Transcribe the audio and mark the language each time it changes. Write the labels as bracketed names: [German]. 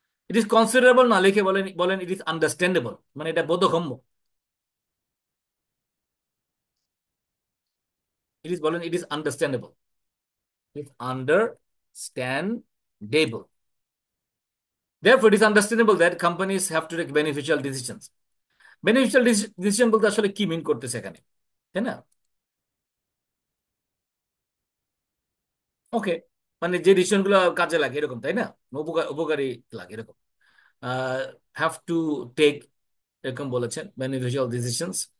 [Bangla] It is considerable না লিখে বলেন বলেন [English] it is understandable, [Bangla] মানে এটা বোধগম্য। [English] It is বলেন it is understandable, it understandable. Therefore, it is understandable that companies have to take beneficial decisions. [Bangla] Beneficial decision বলতে আসলে কি মিন করতেছে এখানে? তাই না? ওকে, মানে যে ডিসিশন গুলো কাজে লাগে এরকম, তাই না? উপকারী লাগে এরকম। [English] have to take, [Bangla] এরকম বলেছেন, [English] Beneficial decisions.